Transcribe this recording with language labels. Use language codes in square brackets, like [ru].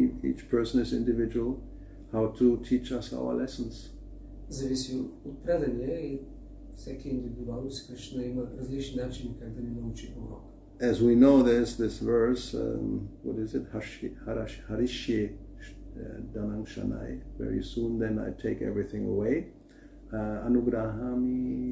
[en] each person is individual, how to teach us our lessons. [bg] Зависи от предания и всеки индивидуално си Кришна има различни начини как да ни научи урок. [en] As we know, there's this verse, what is it? [sa] Harishye Danang Shanai. [en] Very soon then I take everything away. Anugrahami.